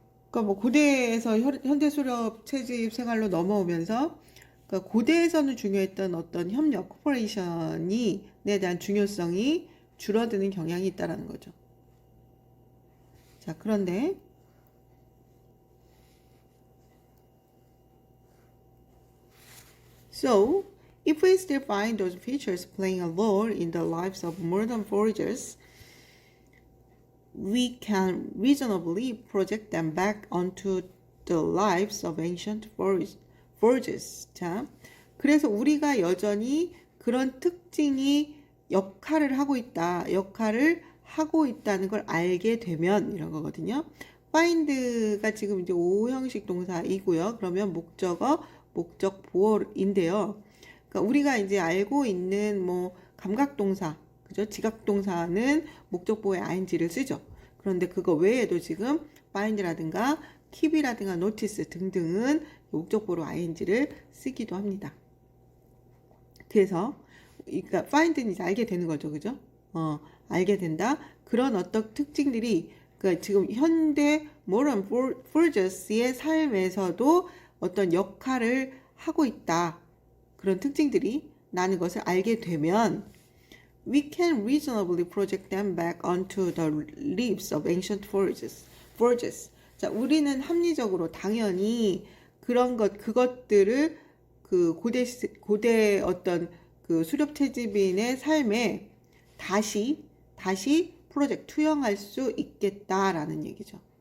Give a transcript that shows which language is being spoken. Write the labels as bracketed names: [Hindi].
[Korean] 그러니까 뭐 고대에서 현대 수렵 채집 생활로 넘어오면서 그러니까 고대에서는 중요했던 어떤 협력, 코퍼레이션에 대한 중요성이 줄어드는 경향이 있다라는 거죠. 자, 그런데 [English] So, if we still find those features playing a role in the lives of modern foragers, we can reasonably project them back onto the lives of ancient foragers. [Korean] 자, 그래서 우리가 여전히 그런 특징이 역할을 하고 있다는 걸 알게 되면 이런 거거든요. find가 지금 이제 5형식 동사이고요. 그러면 목적어, 목적 보어인데요. 그러니까 우리가 이제 알고 있는 뭐 감각동사, 그죠? 지각동사는 목적 보어에 ing를 쓰죠. 그런데 그거 외에도 지금 find라든가 keep이라든가 notice 등등은 목적 보어로 ing를 쓰기도 합니다. 그래서 그러니까 find는 이제 알게 되는 거죠, 그죠? 알게 된다. 그런 어떤 특징들이 그러니까 지금 현대 [English] modern foragers [Korean] 의 삶에서도 어떤 역할을 하고 있다. 그런 특징들이 나는 것을 알게 되면 [English] we can reasonably project them back onto the lives of ancient foragers. [Korean] 자, 우리는 합리적으로 당연히 그것들을 그 고대 어떤 그 수렵 채집인의 삶에 다시 투영할 수 있겠다라는 얘기죠.